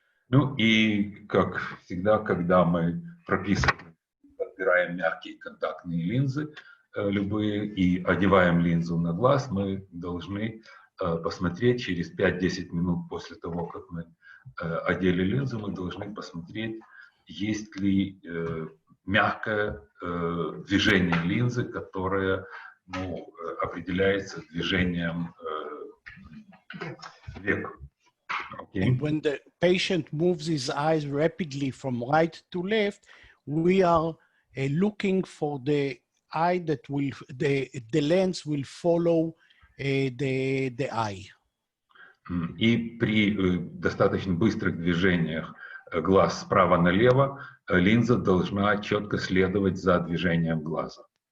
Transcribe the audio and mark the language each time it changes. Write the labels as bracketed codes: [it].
[ru] Ну и, как всегда, когда мы прописываем, подбираем мягкие контактные линзы, любые, и одеваем линзу на глаз, мы должны посмотреть через 5-10 минут после того, как мы одели линзу, мы должны посмотреть, есть ли мягкое движение линзы, которое определяется движением век. [en] Okay. And when the patient moves his eyes rapidly from right to left, we are looking for the eye that will, the lens will follow the eye. [ru] И при достаточно быстрых движениях глаз справа налево, линза должна четко следовать за движением глаза.